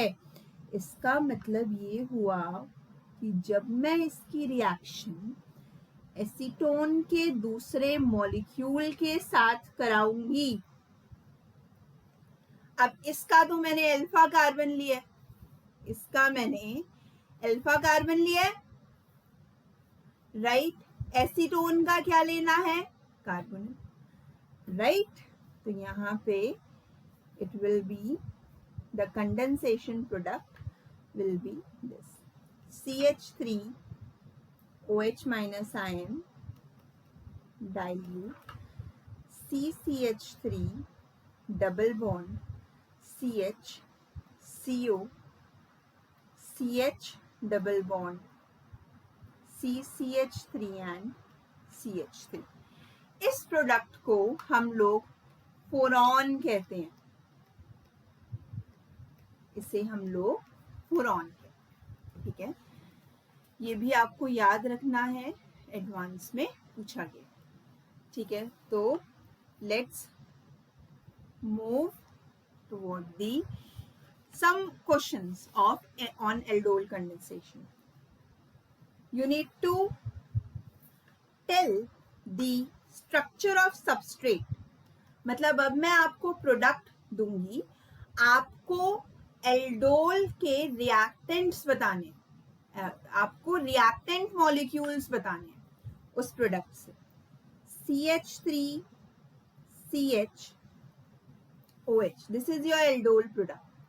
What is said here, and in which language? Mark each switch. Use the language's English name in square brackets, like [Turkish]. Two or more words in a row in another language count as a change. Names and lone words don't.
[Hindi] इसका मतलब ये हुआ कि जब मैं इसकी रिएक्शन एसीटोन के दूसरे मॉलिक्यूल के साथ कराऊंगी, अब इसका तो मैंने [English] alpha carbon [Hindi] लिया, राइट। एसीटोन का क्या लेना है? कार्बन, राइट। तो यहाँ पे [English] it will be the condensation product will be दिस CH3 OH minus ion dilute CCH3 double bond CH CO CH double bond CCH3 and CH3। [Hindi] इस प्रोडक्ट को हम लोग फोरॉन कहते हैं, इसे हम लोग फोरॉन कहते हैं, ठीक है। ये भी आपको याद रखना है, एडवांस में पूछा गया। ठीक है, तो [English] let's move toward the some questions on aldol condensation. You need to tell the structure of substrate. [Hindi] मतलब अब मैं आपको प्रोडक्ट दूंगी, आपको एल्डोल के रिएक्टेंट्स बताने, आपको [English] reactant molecules [Hindi] बताने उस प्रोडक्ट से। [English] CH3CHOH, this is your aldol product.